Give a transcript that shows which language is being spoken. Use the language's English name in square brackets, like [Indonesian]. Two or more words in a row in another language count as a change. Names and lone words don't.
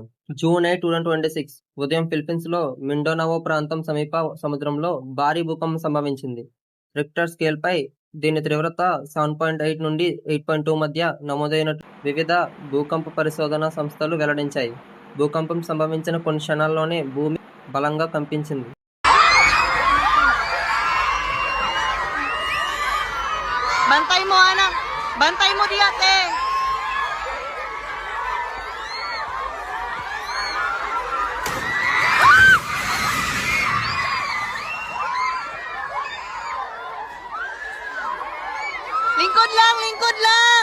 [Telugu] జూన్ 8, 2026 ఉదయం ఫిలిప్పీన్స్లో మిండోనావో ప్రాంతం సమీప సముద్రంలో భారీ భూకంపం సంభవించింది. రిక్టర్ స్కేల్పై దీని తీవ్రత 7.8 నుండి 8.2 మధ్య నమోదైనట్టు వివిధ భూకంప పరిశోధనా సంస్థలు వెల్లడించాయి. భూకంపం సంభవించిన కొన్ని క్షణాల్లోనే భూమి బలంగా కంపించింది. [Cebuano] Bantay mo, anak. Bantay mo, di ate. Lingkod lang, lingkod lang.